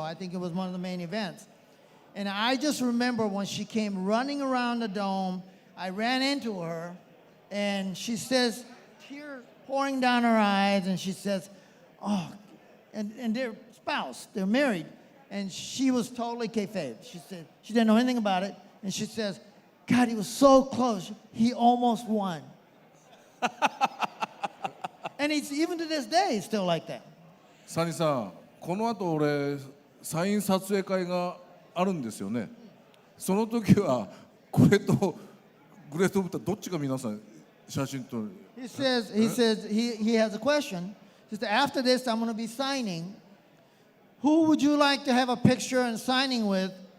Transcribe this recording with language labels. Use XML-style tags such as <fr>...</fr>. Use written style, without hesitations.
<en>I think it was one of the main events, and I just remember when she came running around the dome, I ran into her, and she says, tears pouring down her eyes, and she says, "Oh," and their spouse, they're married, and she was totally kayfabe. She said she didn't know anything about it, and she says, "God, he was so close. He almost won." And it's even to this day, it's still like that.</en> <ja>サニーさん、この後俺サイン撮影会があるんですよね。その時はこれとグレートムタどっちが皆さん写真撮る？</ja> <en>He says he has a question. He says, after this, I'm going to be signing Who would you like to have a picture and signing with?</en>